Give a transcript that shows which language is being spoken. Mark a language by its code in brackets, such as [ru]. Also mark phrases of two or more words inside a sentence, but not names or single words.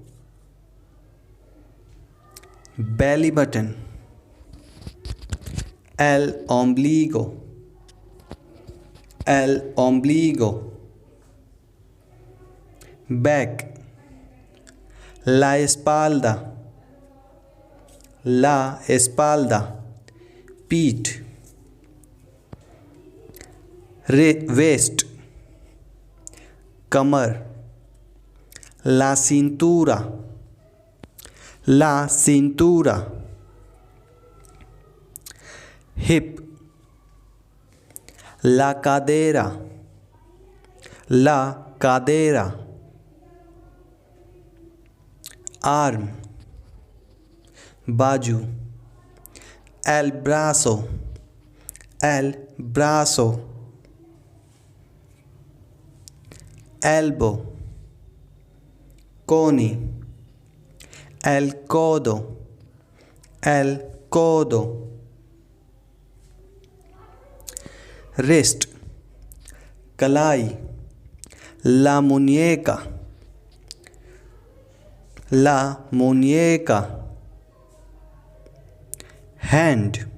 [en] belly button, [es] el ombligo, el ombligo. बैक, la espalda, la espalda. पीठ, वेस्ट, कमर, la cintura, la cintura. हिप, la cadera, la cadera. [hi] आर्म, बाजू, [es] el brazo, el brazo। elbow, coni, el codo, el codo, wrist, कलाई, la muñeca, la muñeca, hand,